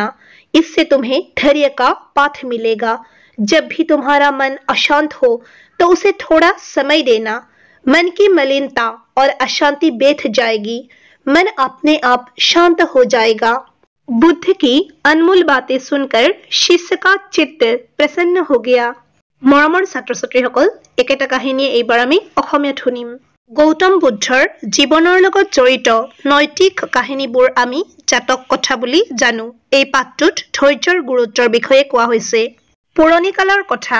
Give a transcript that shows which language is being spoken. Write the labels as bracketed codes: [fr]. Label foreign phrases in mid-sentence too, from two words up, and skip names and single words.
[hi] इससे तुम्हें धैर्य का पाठ मिलेगा। जब भी तुम्हारा मन अशांत हो तो उसे थोड़ा समय देना। मन की मलिनता और अशांति बैठ जाएगी। मन अपने आप शांत हो जाएगा। बुद्ध की अनमोल बातें सुनकर शिष्य का चित्त प्रसन्न हो गया। [as] मरমৰ ছাত্ৰ-ছাত্ৰীসকল, একেটা কাহিনীয়ে এইবাৰ আমি অসমীয়াত শুনিম। গৌতম বুদ্ধৰ জীৱনৰ লগত জড়িত নৈতিক কাহিনীবোৰ আমি জাতক কথা বুলি জানো। এই পাঠটোত ধৈৰ্যৰ গুৰুত্বৰ বিষয়ে কোৱা হৈছে। পুৰণি কালৰ কথা।